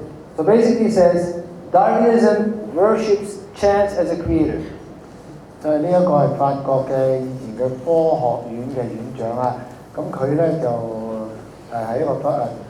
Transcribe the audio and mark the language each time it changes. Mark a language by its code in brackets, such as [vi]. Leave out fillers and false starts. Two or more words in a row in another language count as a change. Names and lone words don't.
[en] So basically he says, Darwinism worships chance as a creator. [yue] 就係呢一個係法國嘅以前嘅科學院嘅院長啊，咁佢咧就係一個